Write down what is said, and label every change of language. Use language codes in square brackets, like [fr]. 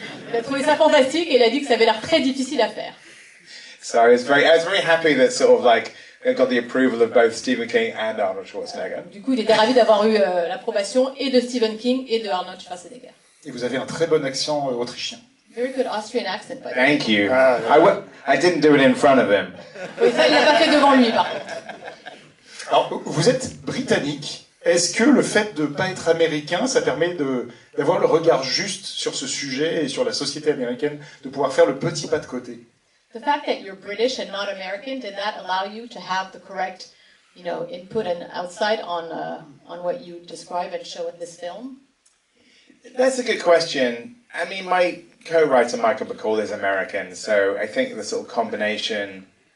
[fr] Il a trouvé ça fantastique, et il a dit que ça avait l'air très difficile à faire. [en] So I was very happy that sort of like, I got the approval of both Stephen King and Arnold Schwarzenegger. [fr] Du coup, il était ravi d'avoir eu l'approbation et de Stephen King et de Arnold Schwarzenegger. Et vous avez un très bon accent autrichien. [en] Very good Austrian accent, by the way. Thank you. I didn't do it in front of him. [fr] Oui, ça, il l'a pas fait devant lui, par contre. Alors, vous êtes britannique. Est-ce que le fait de ne pas être américain, ça permet d'avoir le regard juste sur ce sujet et sur la société américaine, de pouvoir faire le petit pas de côté? [en] The fact that you're British and not American, did that allow you to have the correct, input and outside on what you describe and show in this film? That's a good question. I mean, my co-writer Michael Bacall is American, so I think the sort of combination.